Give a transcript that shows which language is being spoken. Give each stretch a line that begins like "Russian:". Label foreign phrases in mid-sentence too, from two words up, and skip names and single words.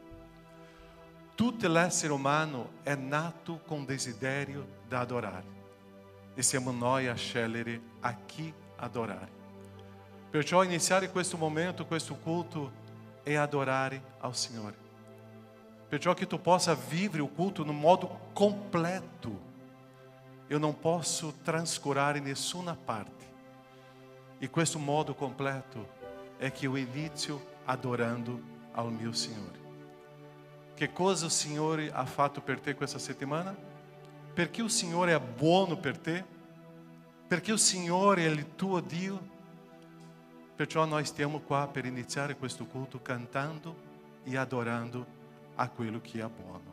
Italian: Tutto l'essere umano è nato con desiderio di adorare. E siamo noi a scegliere a chi adorare. Perciò iniziare questo momento, questo culto, è adorare al Signore. Perciò che tu possa vivere il culto no modo completo.
Portuguese: Eu não posso
Italian: trascurare nessuna parte. E questo modo completo
Portuguese: é que eu
Italian: inizio adorando
Portuguese: ao meu
Italian: Signore. Che cosa il Signore ha fatto per te questa settimana? Perché il Signore è buono per te? Perché il Signore è il tuo Dio? Perciò noi stiamo qua per iniziare questo culto cantando e adorando a quello che è buono.